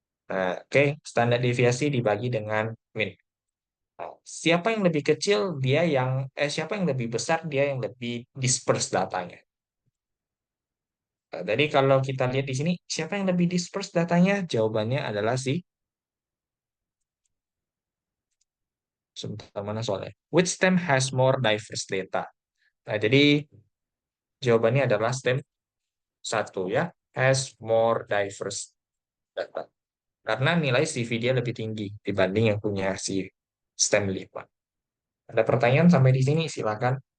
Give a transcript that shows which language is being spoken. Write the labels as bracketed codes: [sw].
[id] Nah, oke, standar deviasi dibagi dengan min. Nah, siapa yang lebih kecil, siapa yang lebih besar, dia yang lebih disperse datanya. Nah, jadi kalau kita lihat di sini, siapa yang lebih disperse datanya? Jawabannya adalah sebentar mana soalnya? [en] Which stem has more diverse data? [id] Nah, jadi jawabannya adalah stem satu ya, [en] has more diverse data. [id] Karena nilai CV dia lebih tinggi dibanding yang punya si stem 5. Ada pertanyaan sampai di sini? Silakan.